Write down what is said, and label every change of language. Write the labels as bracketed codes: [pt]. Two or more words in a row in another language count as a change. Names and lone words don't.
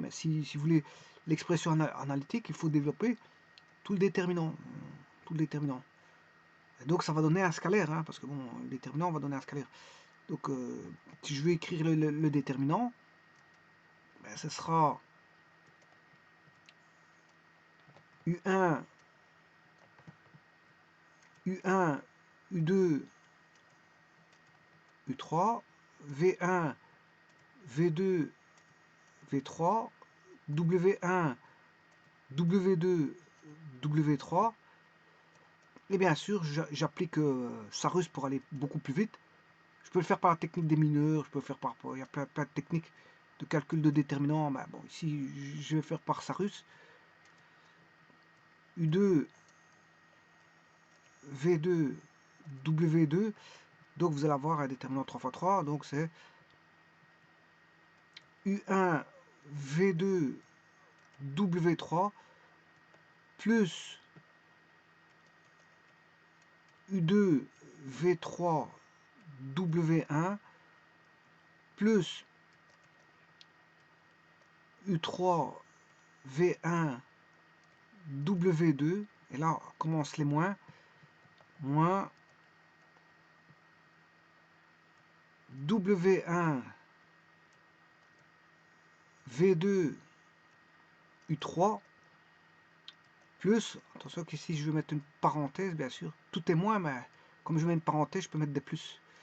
[fr] Mais si vous voulez l'expression analytique, il faut développer tout le déterminant. Tout le déterminant. Et donc, ça va donner un scalaire, hein, parce que bon, le déterminant va donner un scalaire. Donc, si je veux écrire le déterminant, ben, ce sera U1, U1, U2, U3, V1, V2, V3, W1, W2, W3. Et bien sûr, j'applique Sarus pour aller beaucoup plus vite. Je peux le faire par la technique des mineurs, je peux le faire par... Il y a plein de techniques de calcul de déterminants. Ben, bon, ici, je vais faire par Sarus. U2, V2, W2. Donc vous allez avoir un déterminant 3 x 3. Donc c'est U1 V2 W3 plus U2 V3 W1 plus U3 V1 W2, et là commence les moins, moins W1 V2 U3 plus, attention qu'ici je vais mettre une parenthèse bien sûr, tout est moins, mais comme je mets une parenthèse je peux mettre des plus,